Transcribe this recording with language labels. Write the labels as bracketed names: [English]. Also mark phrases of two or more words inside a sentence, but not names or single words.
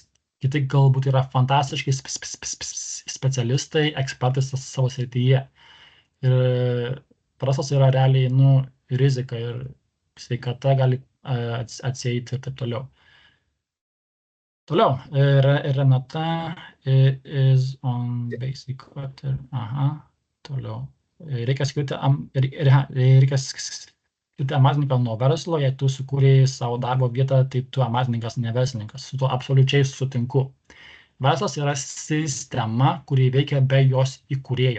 [Lithuanian] Kiti galbūt yra fantastiški specialistai, ekspertai savo srityje. Ir verslas yra realiai rizika ir sveikata gali atsieiti ir taip toliau. [English] Toliau, Renata is on basic quarter. [Lithuanian] Aha, toliau. Reikia skirti amatininką nuo verslo, jei tu sukūrei savo darbo vietą, tai tu amatininkas, ne verslininkas. Su tuo absoliučiai sutinku. Verslas yra sistema, kuri veikia be jos įkūrėjo.